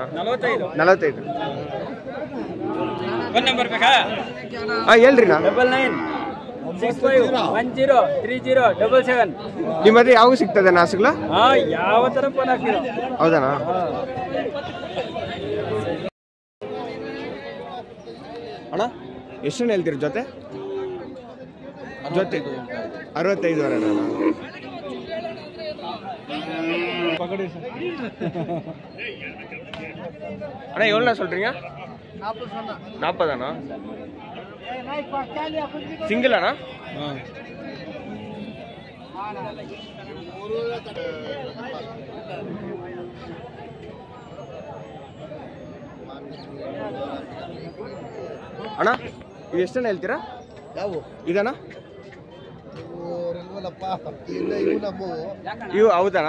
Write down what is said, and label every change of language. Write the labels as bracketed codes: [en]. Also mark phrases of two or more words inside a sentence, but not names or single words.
[kn] 45. ಹೇಳ್ರಿ ನಾ 9965103077. ನಿಮ್ಮ ಹತ್ರ ಯಾವಾಗ ಸಿಗ್ತದೆ ನಾಸುಗಳ? ಯಾವ ತರ ಫೋನ್ ಹಾಕ್ತೀರಾ? ಹೌದಣ್ಣ. ಅಣ್ಣ ಎಷ್ಟು ಹೇಳ್ತೀರಿ ಜೊತೆ? 65 ಅಣ್ಣ. [ta] அண்ணா எவ்வளோ சொல்றீங்க? 40 அண்ணா. சிங்கிள் அண்ணா? [kn] ಅಣ್ಣ ಇದು ಎಷ್ಟನ್ನ ಹೇಳ್ತೀರಾ? ಇದಣ್ಣ ಇವು ಹೌದಣ್ಣ.